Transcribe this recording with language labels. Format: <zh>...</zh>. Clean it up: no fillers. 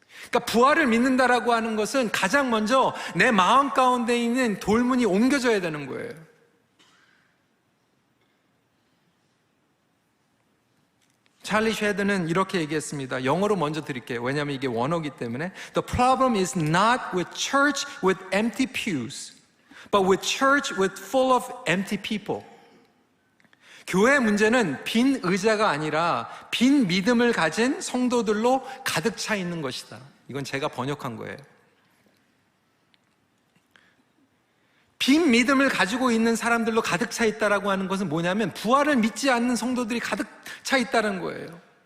<ko>그러니까 부활을 믿는다라고 하는 것은 가장 먼저 내 마음 가운데 있는 돌문이 옮겨져야 되는 거예요. 찰리 쉐드는 이렇게 얘기했습니다. 영어로 먼저 드릴게요. 왜냐하면 이게 원어이기 때문에.</ko> <en>The problem is not with church with empty pews, but with church with full of empty people.</en> <ko>교회의 문제는 빈 의자가 아니라 빈 믿음을 가진 성도들로 가득 차 있는 것이다. 이건 제가 번역한 거예요. 빈 믿음을 가지고 있는 사람들로 가득 차 있다라고 하는 것은 뭐냐면 부활을 믿지 않는 성도들이 가득 차 있다는 거예요.</ko>